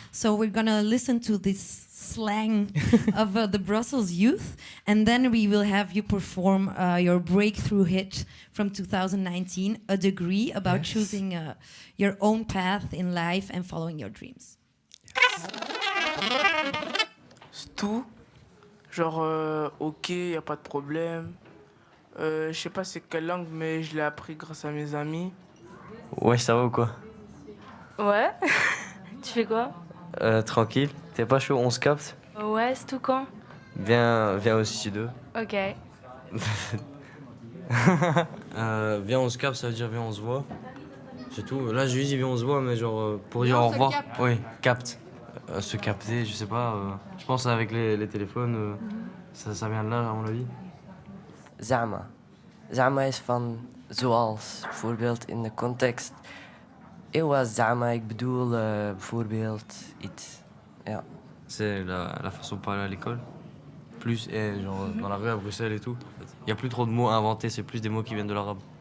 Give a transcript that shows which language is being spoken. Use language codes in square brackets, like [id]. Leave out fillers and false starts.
[en] So we're gonna listen to this slang of the Brussels youth, and then we will have you perform your breakthrough hit from 2019, A Degree, about choosing your own path in life and following your dreams. [fr] C'est tout. Genre, ok, y a pas de problème. Je sais pas c'est quelle langue, mais je l'ai appris grâce à mes amis. Ouais, ça va ou quoi? Ouais. Tu fais quoi? Tranquille. T'es pas chaud, on se capte? Ouais, c'est tout quand? Viens au studio. Ok. Viens, on se capte, ça veut dire viens, on se voit. C'est tout. Là, je lui dis viens, on se voit, mais genre pour dire au revoir. Oui, capte. Se capter, je sais pas. Je pense avec les téléphones, ça vient de là, à mon avis. Zama. [nl] Zama is van zoals, bijvoorbeeld in de context. Ewa zama, ik bedoel bijvoorbeeld iets. Ja. [fr] C'est la façon de parler à l'école. Plus, et genre dans la rue à Bruxelles et tout. Il n'y a plus trop de mots inventés, c'est plus des mots qui viennent de l'arabe.